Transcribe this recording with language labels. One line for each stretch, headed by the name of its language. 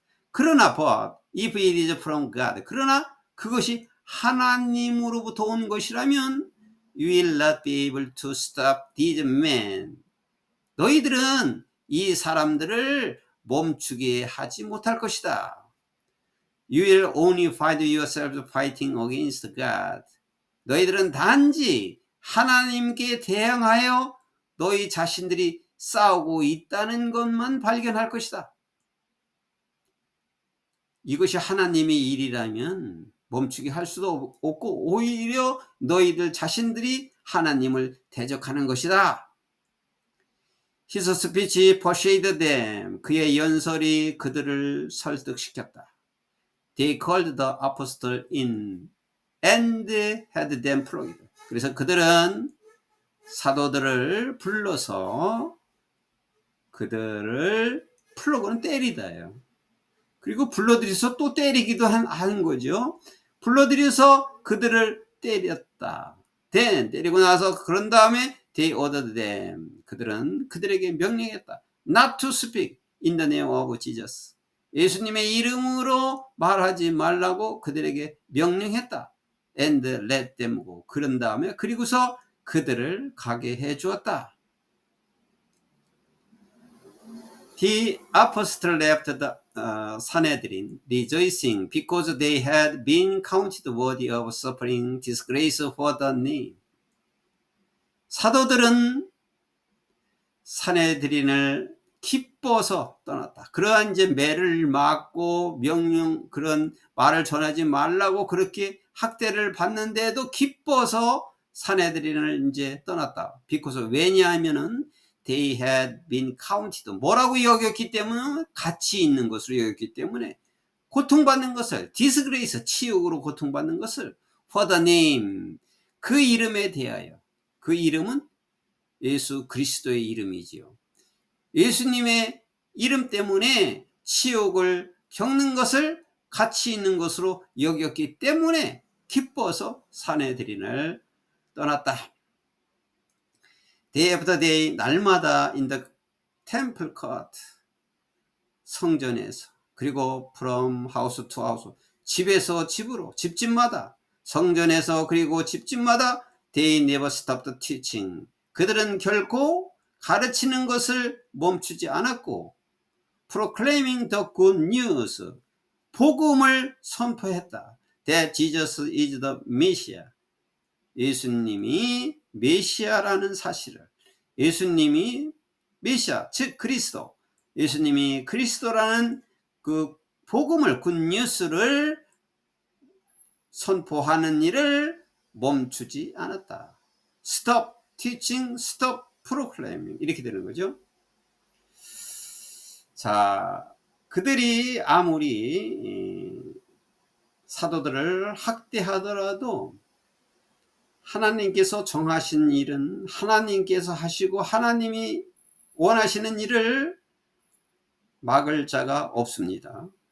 Korean: 그러나
English: but if it is from God,
Korean: 그러나 그것이 하나님으로부터 온 것이라면
English: you will not be able to stop these men.
Korean: 너희들은 이 사람들을 멈추게 하지 못할 것이다.
English: You will only find yourself fighting against God.
Korean: 너희들은 단지 하나님께 대항하여 너희 자신들이 싸우고 있다는 것만 발견할 것이다. 이것이 하나님의 일이라면 멈추게 할 수도 없고 오히려 너희들 자신들이 하나님을 대적하는 것이다.
English: His speech persuaded them.
Korean: 그의 연설이 그들을 설득시켰다.
English: They called the apostle in and had them flogged.
Korean: 그래서 그들은 사도들을 불러서 그들을 플러그는 때리다예요. 그리고 불러들여서 또 때리기도 하는 거죠. 불러들여서 그들을 때렸다.
English: Then
Korean: 때리고 나서 그런 다음에
English: they ordered them.
Korean: 그들은 그들에게 명령했다.
English: Not to speak in the name of Jesus.
Korean: 예수님의 이름으로 말하지 말라고 그들에게 명령했다.
English: And let them go.
Korean: 그런 다음에 그리고서 그들을 가게 해 주었다.
English: The apostle left the Sanhedrin rejoicing because they had been counted worthy of suffering disgrace for the name.
Korean: 사도들은 산헤드린을 기뻐서 떠났다. 그러한 이제 매를 맞고 명령 그런 말을 전하지 말라고 그렇게 학대를 받는데도 기뻐서 산헤드린을 이제 떠났다.
English: because
Korean: 왜냐하면은
English: they had been counted
Korean: 뭐라고 여겼기 때문에 가치 있는 것으로 여겼기 때문에 고통받는 것을
English: disgrace
Korean: 치욕으로 고통받는 것을
English: for the name
Korean: 그 이름에 대하여 그 이름은 예수 그리스도의 이름이지요. 예수님의 이름 때문에 치욕을 겪는 것을 가치 있는 것으로 여겼기 때문에 기뻐서 산헤드린을 떠났다.
English: Day after day
Korean: 날마다
English: in the temple court
Korean: 성전에서 그리고
English: from house to house
Korean: 집에서 집으로 집집마다 성전에서 그리고 집집마다
English: they never stopped teaching
Korean: 그들은 결코 가르치는 것을 멈추지 않았고
English: proclaiming the good news
Korean: 복음을 선포했다.
English: That Jesus is the Messiah
Korean: 예수님이 메시아라는 사실을 예수님이 메시아 즉 그리스도 예수님이 그리스도라는 그 복음을 굿뉴스를 선포하는 일을 멈추지 않았다.
English: Stop teaching, stop proclaiming
Korean: 이렇게 되는 거죠. 자, 그들이 아무리 사도들을 학대하더라도 하나님께서 정하신 일은 하나님께서 하시고 하나님이 원하시는 일을 막을 자가 없습니다.